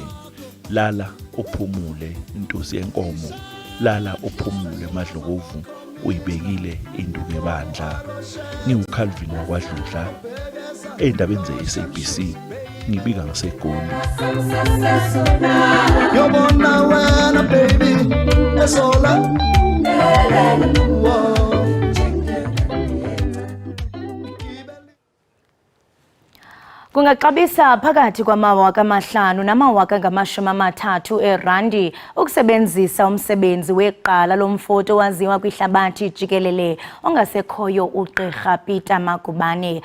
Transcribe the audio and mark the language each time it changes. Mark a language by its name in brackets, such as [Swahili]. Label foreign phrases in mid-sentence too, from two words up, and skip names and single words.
[Zulu] Lala uphumule Ntusi Yenkomo, lala uphumule Madlokovu, uyibekile induku ebandla. NgiuCalvin wakwaDludla endabeni ze-SABC, ngibika ngaseGoli. Yobona wena baby esola [Xhosa] Kungaxabisa phakathi kwamawaka amahlanu namawaka angamashumi erandi ukusebenzisa umsebenzi weqala lomfoto waziwa kwihlabathi jikelele ongasekhoyo uGqirha Peter Magubane.